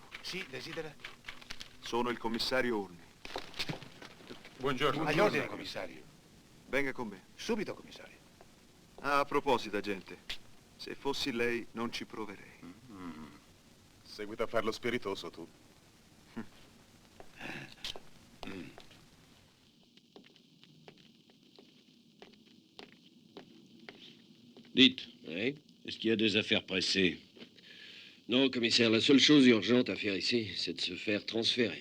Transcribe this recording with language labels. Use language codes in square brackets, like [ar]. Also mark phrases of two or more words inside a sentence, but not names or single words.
[it] Sì, desidera? Sono il commissario Urni. Buongiorno. Agli ordini, commissario. Venga con me. Subito, commissario. Ah, a proposito, agente, se fossi lei non ci proverei. Seguita a farlo spiritoso tu. [fr] Dites, est-ce qu'il y a des affaires pressées? Non, commissaire, la seule chose urgente à faire ici, c'est de se faire transférer.